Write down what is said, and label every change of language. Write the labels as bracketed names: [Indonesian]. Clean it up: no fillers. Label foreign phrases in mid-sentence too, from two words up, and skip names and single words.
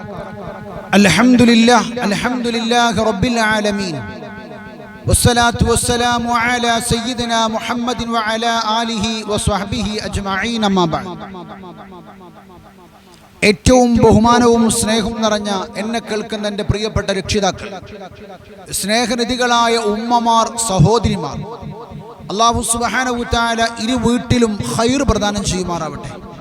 [Arabic] الحمد لله رب العالمين والصلاة والسلام على سيدنا محمد وعلى آله وصحبه أجمعين أما بعد. [Malayalam] ഏറ്റവും ബഹുമാനവും സ്നേഹവും നിറഞ്ഞ എന്നെ കേൾക്കുന്ന എൻ്റെ പ്രിയപ്പെട്ട രക്ഷിതാക്കൾ, സ്നേഹനിധികളായ ഉമ്മമാർ, സഹോദരിമാർ, [Arabic] الله سبحانه وتعالى [Malayalam] ഇരു വീട്ടിലും ഖൈർ പ്രദാനം ചെയ്യുമാറാവട്ടെ.